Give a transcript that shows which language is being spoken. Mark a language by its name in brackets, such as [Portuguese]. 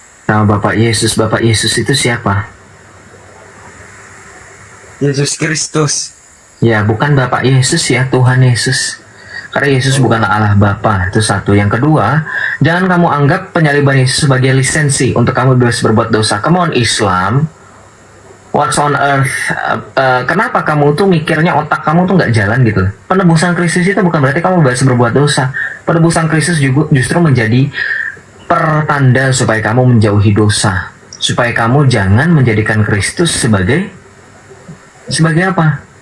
[Indonesian] Nah, Bapak Yesus itu siapa? Yesus Kristus. Ya, bukan Bapak Yesus ya, Tuhan Yesus. Karena Yesus bukanlah Allah Bapa, itu satu. Yang kedua, jangan kamu anggap penyaliban Yesus sebagai lisensi untuk kamu bebas berbuat dosa. [English] Come on Islam, what's on earth? [Indonesian] Kenapa kamu tuh mikirnya otak kamu tuh nggak jalan gitu? Penebusan Kristus itu bukan berarti kamu bebas berbuat dosa. Penebusan Kristus juga justru menjadi pertanda supaya kamu menjauhi dosa, supaya kamu jangan menjadikan Kristus sebagai apa?